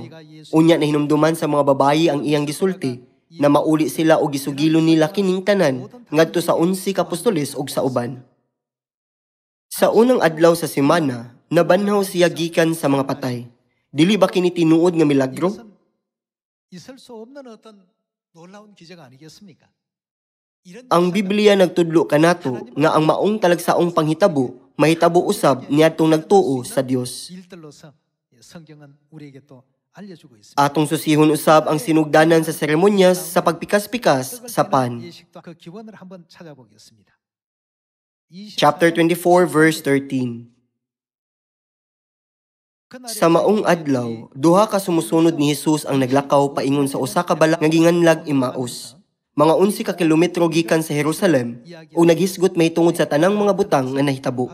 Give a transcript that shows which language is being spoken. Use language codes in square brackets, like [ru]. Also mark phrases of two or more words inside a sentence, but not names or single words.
[ceb] Unya na hinumduman sa mga babayi ang iyang gisulti, na mauli sila o gisugilo nila kining tanan ngadto sa 11 ka apostoles ug sa uban. Sa unang adlaw sa semana, Nabanhaw siya gikan sa mga patay. Dili ba kini tinuod nga milagro? [ko] 이것은 있을 수 없는 어떤 놀라운 기적 아니겠습니까? 이런 [ceb] Ang [ko] 역사가 [ceb] Biblia nagtudlo kanato nga ang maong talagsaong panghitabo mahitabo usab niadtong nagtuo sa Dios. [ko] 일들로서 성경은 우리에게 또 알려주고 있습니다. [ceb] Atong susihon usab ang sinugdanan sa seremonyas sa pagpikas-pikas sa pan. [ko] 예식도 그 기원을 한번 찾아보겠습니다. [en] Chapter 24 verse 13. [ceb] Sa maong adlaw, duha ka sumusunod ni Jesus ang naglakaw paingon sa usa ka balak nga ginganlag Emmaus. Mga 11 ka kilometro gikan sa Jerusalem ug naghisgot mahitungod sa tanang mga butang nga nahitabo.